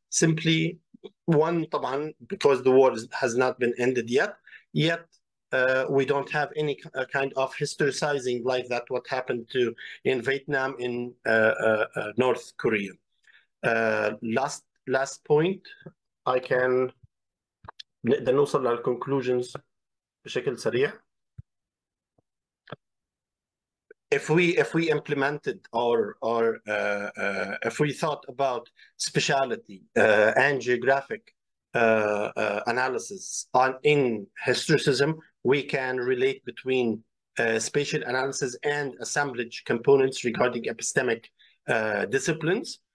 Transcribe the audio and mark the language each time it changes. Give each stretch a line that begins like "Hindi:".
English: Simply one, طبعاً, because the war has not been ended yet. Yet we don't have any kind of historicizing like that. What happened to in Vietnam, in North Korea? Last point, I can.
Arabic: نقدر نوصل لل conclusions بشكل سريع.
English: If we implemented if we thought about speciality and geographic analysis on in historicism, we can relate between spatial analysis and assemblage components regarding epistemic disciplines.